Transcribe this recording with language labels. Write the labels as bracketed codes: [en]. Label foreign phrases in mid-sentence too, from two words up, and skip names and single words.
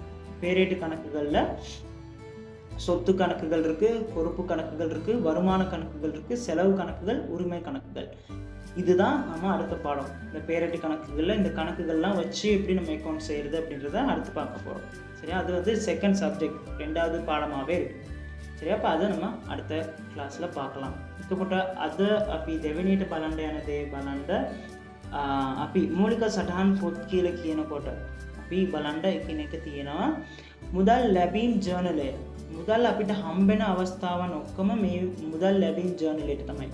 [ta] பேரேட்டு கணக்குகளில் சொத்து கணக்குகள் இருக்குது, பொறுப்பு கணக்குகள் இருக்குது, வருமான கணக்குகள் இருக்குது, செலவு கணக்குகள், உரிமை கணக்குகள். இதுதான் நம்ம அடுத்த பாடம். இந்த பேரேட்டு கணக்குகளில் இந்த கணக்குகள்லாம் வச்சு எப்படி நம்ம அக்கௌண்ட் செய்கிறது அப்படின்றத அடுத்து பார்க்க போகிறோம். சரியா? அது வந்து [en] second subject, [ta] 2வது பாடமாகவே இருக்குது. சரியா? அப்போ அதை நம்ம அடுத்த கிளாஸில் பார்க்கலாம். [si] එතකොට අද අපි දෙවෙනියට බලන්න යන දේ බලන්න අපි මූලික සටහන් පොත් කියලා කියනකොට අපි බලන්න එකිනෙක තියෙනවා මුදල් ලැබීම් ජර්නලය. මුදල් අපිට හම්බෙන අවස්ථාවන් ඔක්කොම මේ මුදල් ලැබීම් ජර්නලයට තමයි.